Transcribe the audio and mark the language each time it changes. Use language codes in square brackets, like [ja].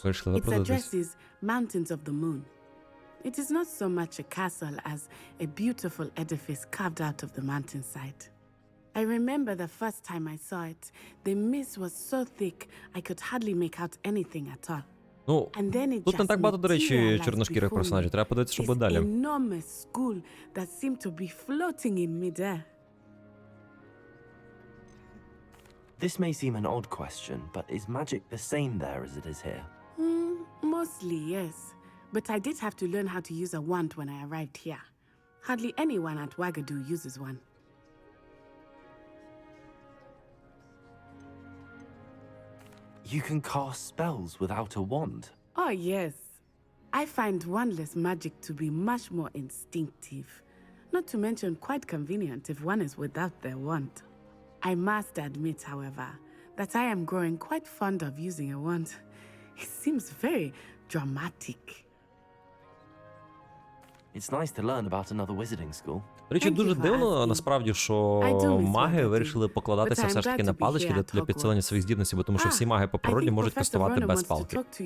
[en] Its address is Mountains of the Moon. It is not so much a castle as a beautiful edifice carved out of the mountainside. I remember the first time I saw it, the mist was so thick I could hardly make out anything at all. [uk] Ну, тут не так багато, до речі, чорношкірих персонажів. Треба подивитися, що буде далі. [en] Enormous school that seemed to be floating in midair. This may seem an odd question, but is magic the same there as it is here? Mostly, yes. But I did have to learn how to use a wand when I arrived here. Hardly anyone at Wagadu uses one. You can cast spells without a wand? Oh, yes. I find wandless magic to be much more instinctive. Not to mention quite convenient if one is without their wand. I must admit, however, that I am growing quite fond of using a wand. It seems very dramatic. It's nice to learn about another wizarding school. [uk] До речі, дуже дивно, насправді, що маги вирішили покладатися все ж таки на палички для підсилення своїх здібностей, бо тому що всі маги по природі можуть кастувати без палки.